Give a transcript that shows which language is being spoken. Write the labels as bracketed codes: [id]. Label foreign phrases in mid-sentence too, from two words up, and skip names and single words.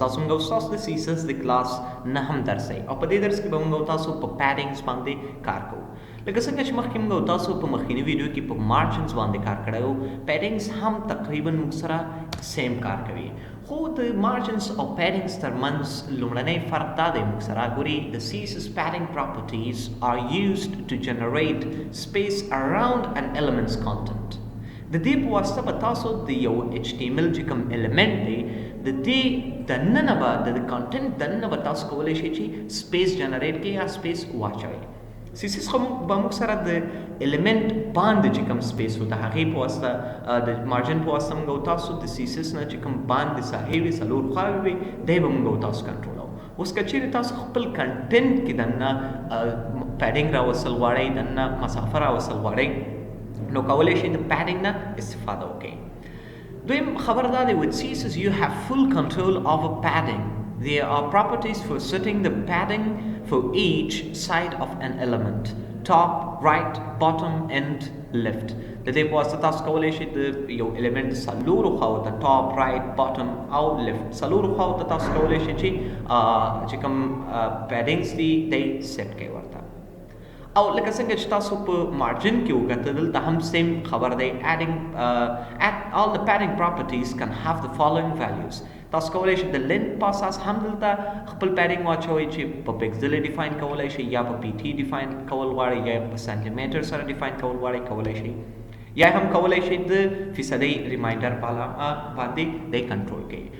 [ps] تاسو موږ او ستاسو د CSS د کلاس نهم درس دی او په دې درس کې به موږ او تاسو په پیډینګز باندې کار کوو. لکه څنګه چې مخکې موږ او تاسو په مخکینی ویډیو کې په مارجنز باندې کار کړی وو، پیډینګز هم تقریبا موږ سره سیم کار کوي. خو د مارجنز او پیډینګز ترمنځ لومړنی فرق دا دی موږ سره ګوري د [en] CSS padding properties are used to generate space around an element's content. [ps] د دې په واسطه به تاسو د یو HTML چې کوم الیمنٹ دی د دې دننه به د کانټنټ دننه به تاسو کولی شئ چې [en] space generate [ps] کړئ یا سپیس واچوئ. CSS خو به موږ سره د الیمنٹ باندې چې کوم سپیس و د هغې په واسطه د مارجن په واسطه موږ او تاسو د CSS نه چې کوم باندې ساحې وي څلور خواوې وي دی به موږ او تاسو کنټرولوو. اوس که چیرې تاسو خپل کنټنټ کې دننه پیډینګ راوستل غواړئ، دننه مسافه راوستل غواړئ، نو کولی شئ د پیډینګ نه استفاده وکړئ. دویم خبر دا دی [en] with CSS you have full control over padding. There are properties for setting the padding for each side of an element: top, right, bottom, and left. [ps] د دې په واسطه تاسو کولی شئ د یو الیمنټ څلورو خواو ته [en] top, right, bottom [ps] او لیفت څلورو خواو ته تاسو کولی شئ چې کوم پیډینګز دي دی سیټ کړئ ورته. او لکه څنګه چې تاسو په مارجن کې وکتل دلته هم سیم خبر دی [en] all the padding properties can have the following values. [ps] تاسو کولی شئ د لینت په اساس هم دلته خپل پیډینګ واچوئ چې په پکسل ډیفاین کولی شئ یا په PT ډیفاین کول غواړئ یا په سانتیمیټر سره ډیفاین کول غواړئ کولی شئ، یا هم کولی شئ د فیصدۍ ریمایندر باندې دی کنټرول کړئ.